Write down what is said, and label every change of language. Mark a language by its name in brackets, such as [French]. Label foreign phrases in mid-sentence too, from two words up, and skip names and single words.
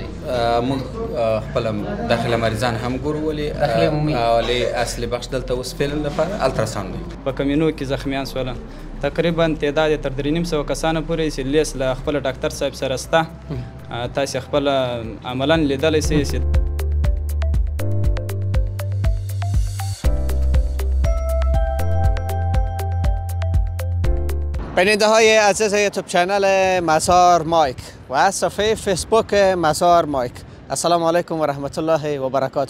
[Pashto] موږ خپل داخله مریضان هم ګورو، ولې اصلي بخش دلته اوس فعلا لپاره الټراساوند دی. په کمینو کې زخمیان سول تقریبا تعداد تر 350 کسانو پورې چې لیست له خپل ډاکټر صاحب سره سته. تاسې خپل عملا لیدلی سئ. [Persian] بیننده های عزیز یوتیوب چینل مسار مایک و صفحه فیسبوک مسار مایک، [Arabic] السلام علیکم و رحمت الله و برکاته.